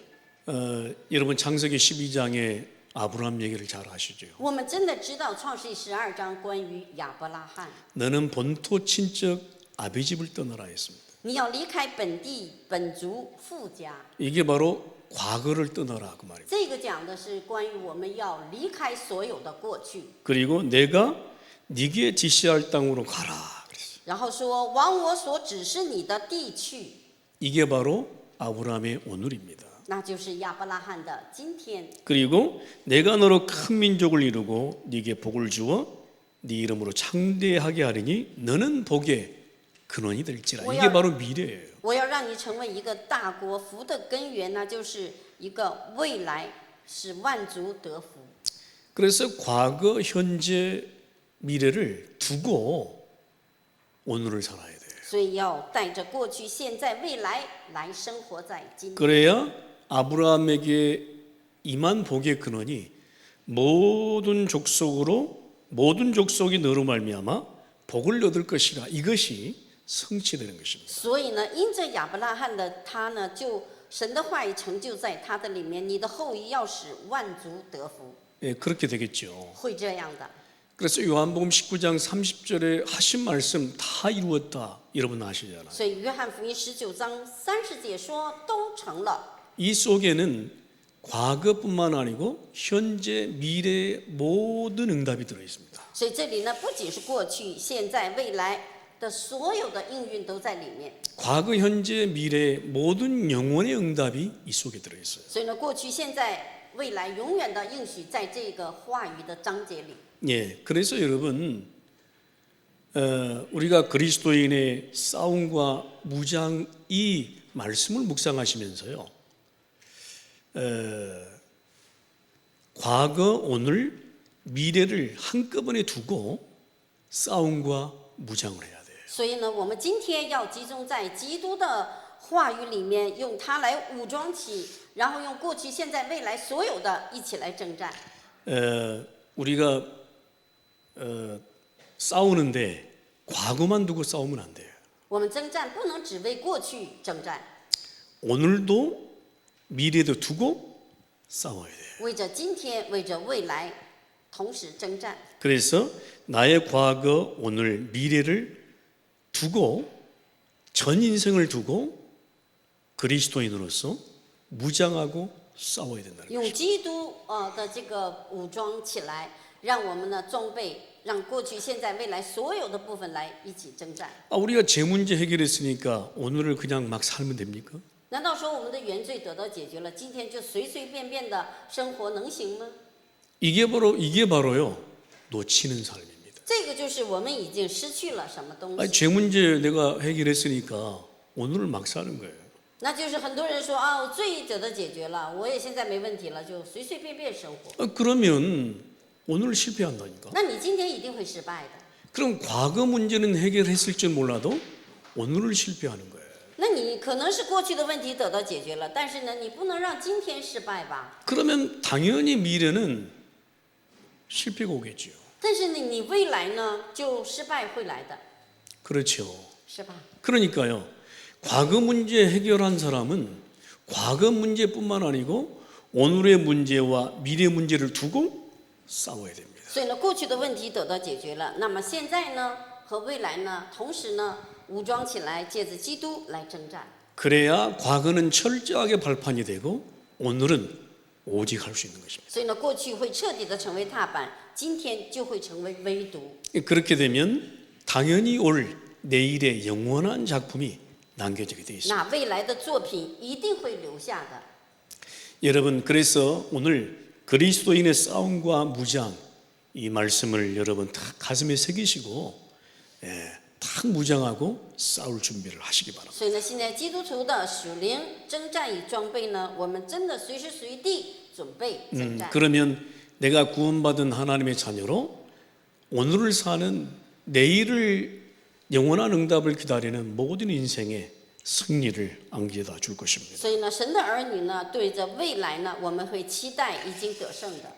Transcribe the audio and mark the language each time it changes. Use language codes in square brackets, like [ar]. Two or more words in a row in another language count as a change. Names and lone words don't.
[ko] 여러분 창세기 12장에 아브라함 얘기를 잘 아시죠? [zh] 我们真的知道创世记12章关于亚伯拉罕， [ko] 너는 본토 친척 아비 집을 떠나라 했습니다. [zh] 你要离开本地本族父家。 [ko] 이게 바로 과거를 떠나라 그 말입니다. [zh] 这个讲的是关于我们要离开所有的过去， [ko] 그리고 내가 네게 지시할 땅으로 가라 그랬어요. [zh] 然后说往我所指示你的地去， [ko] 이게 바로 아브라함의 오늘입니다. [zh] 那就是亚伯拉罕的今天。 [ko] 그리고 내가 너로 큰 민족을 이루고 네게 복을 주어 네 이름으로 창대하게 하리니 너는 복의 근원이 될지라. 이게 바로 미래예요. [zh] 我要让你成为一个大国，福的根源呢，就是一个未来使万族得福。 [ko] 그래서 과거, 현재, 미래를 두고 오늘을 살아야 돼요. [zh] 所以要带着过去、现在、未来来生活在今天。 [ko] 그래야 아브라함에게 임한 복의 근원이 모든 족속이 너로 말미암아 복을 얻을 것이라, 이것이 성취되는 것입니다. [zh] 所以呢，因着亚伯拉罕的他呢，就神的话语成就在他的里面，你的后裔要使万族得福， [ko] 예, 그렇게 되겠죠. [zh] 会这样的。 [ko] 그래서 요한복음 19장 30절에 하신 말씀 다 이루었다, 여러분 아시잖아요. [zh] 所以约翰福音19章30节说都成了。 [ko] 이 속에는 과거뿐만 아니고 현재, 미래의 모든 응답이 들어 있습니다. [zh] 所以这里呢，不仅是过去、现在、未来的所有的应运都在里面。 [ko] 과거, 현재, 미래의 모든 영원의 응답이 이 속에 들어 있어요. [zh] 所以呢，过去、现在、未来永远的应许在这个话语的章节里。 [ko] 예, 그래서 여러분, 우리가 그리스도인의 싸움과 무장 이 말씀을 묵상하시면서요, 과거, 오늘, 미래를 한꺼번에 두고 싸움과 무장을 해야 돼요. [zh] 所以呢，我们今天要集中在基督的话语里面，用它来武装起，然后用过去、现在、未来所有的一起来征战。 [ko] 우리가 싸우는데 과거만 두고 싸우면 안 돼요. [zh] 我们征战不能只为过去征战， [ko] 오늘도 미래도 두고 싸워야 돼요. [zh] 为着今天，为着未来，同时征战。 [ko] 그래서 나의 과거, 오늘, 미래를 두고 전 인생을 두고 그리스도인으로서 무장하고 싸워야 된다는 거죠. [zh] 用基督的这个武装起来，让我们呢装备，让过去、现在、未来所有的部分来一起征战。 [ko] 우리가 제 문제 해결했으니까 오늘을 그냥 막 살면 됩니까? [zh] 难道说我们的原罪得到解决了，今天就随随便便的生活能行吗？ [ko] 이게 바로요 놓치는 삶입니다. [zh] 这个就是我们已经失去了什么东 [ko] 아니, [zh] 西。 [ko] 제 문제 내가 해결했으니까 오늘을 막 사는 거예요. [zh] 那就是很多人说啊，我罪得到解决了，我也现在没问题了，就随随便便生活。 [ko] 그러면 오늘 실패한다니까. [zh] 那你今天一定会失败的。 [ko] 그럼 과거 문제는 해결했을지 몰라도 오늘을 실패하는 거예요. [zh] 那你可能是过去的问题得到解决了，但是呢，你不能让今天失败吧？ [ko] 그러면 당연히 미래는 실패가 오겠죠. [zh] 但是你未来呢，就失败会来的， [ko] 그렇죠. [zh] 是吧？ [ko] 그러니까요. 과거 문제 해결한 사람은 과거 문제뿐만 아니고 오늘의 문제와 미래 문제를 두고 싸워야 됩니다. [zh] 所以呢，过去的问题得到解决了，那么现在呢和未来呢，同时呢武装起来，借着基督来征战。 [ko] 그래야 과거는 철저하게 발판이 되고 오늘은 오직 할 수 있는 것입니다. [zh] 所以呢，过去会彻底的成为踏板，今天就会成为唯独。 [ko] 그렇게 되면 당연히 올 내일의 영원한 작품이 남겨지게 되어 있습니다. [zh] 那未来的作品一定会留下的。 [ko] 여러분, 그래서 오늘 그리스도인의 싸움과 무장 이 말씀을 여러분 다 가슴에 새기시고 딱 무장하고 싸울 준비를 하시기 바랍니다. [zh] 所以呢，现在基督徒的属灵征战与装备呢，我们真的随时随地准备征战。 [ko] 그러면 내가 구원받은 하나님의 자녀로 오늘을 사는 내일을 영원한 응답을 기다리는 모든 인생의 승리를 안겨다 줄 것입니다. [zh] 所以呢，神的儿女呢，对着未来呢，我们会期待已经得胜的。